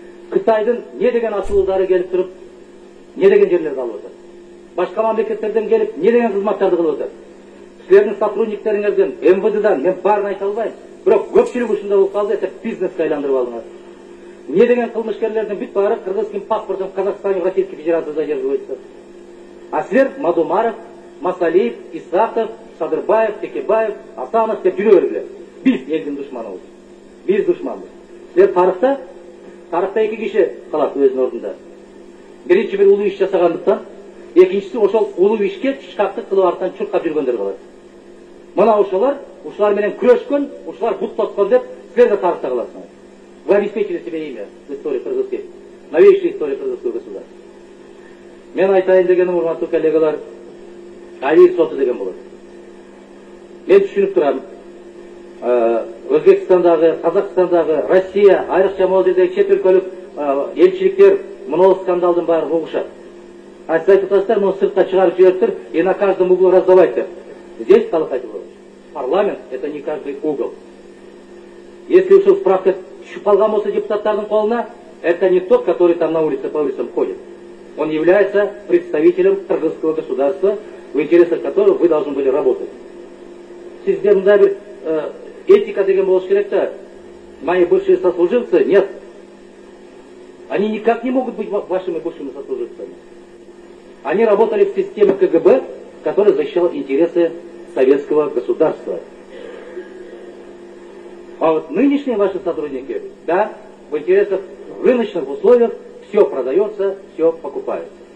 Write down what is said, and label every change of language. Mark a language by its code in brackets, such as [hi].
[ky] Кытайдын не деген асылдары келип туруп, не деген жерлерди алып атат. Башка мамлекеттерден келип, не деген кызматтарды кылып атат. Силердин сотрудниктериңерден, МВДдан мен баарын айта албайм, бирок көпчүлүк ушундай болуп калды, это бизнеске айландырып алдыңар. Не деген кылмышкерлердин бүт баары [ru] кыргызским [ky] паспортун [ru] в Казахстане, в Российской Федерации задерживаются. [ky] А силер Мадумаров, Масалиев, Исаков, Садырбаев, Текебаев, Асанов деп жүрө бергиле. Биз элдин душманыбыз. Биз душманбыз. Силер тарыхта 2 киши калат өзүнүн ордунда. Биринчи бир улуу иш жасагандыктан, экинчиси ошол улуу ишке чычкактык кылып арттан чуркап жүргөндөр калат. Мына ушулар менен күрөшкөн, ушулар бут тоткон деп силер да тарыхта каласыңар. [ru] Вы обеспечили себе имя в истории кыргызской, новейшей истории кыргызского государства. [ky] Мен айтайын дегеним, урматтуу коллегалар, Айвир соту деген болот. Мен түшүнүп турам. Өзбекстандагы, Казакстандагы, Россия, айрыкча могул жердеги чет өлкөлүк элчиликтер мына скандалдын баарын угушат. А сиз айтып атасыздар, муну сыртка чыгарып жибериптир, [ru] и на каждом углу раздавать [ky] деп. [ru] Здесь, Калыкай Тулович, парламент — это не каждый угол. Если [ky] ушул справка түшүп калган болсо депутаттардын колуна, [ru] это не тот, который там на улице по улицам ходит. Он является представителем кыргызского государства, в интересах которого вы должны были работать. [ky] Сизде мындай бир этика деген болуш керек да. [ru] Мои бывшие сослуживцы, нет. Они никак не могут быть вашими бывшими сослуживцами. Они работали в системе КГБ, которая защищала интересы советского государства. А вот нынешние ваши сотрудники, да, в интересах рыночных условиях все продается, все покупается.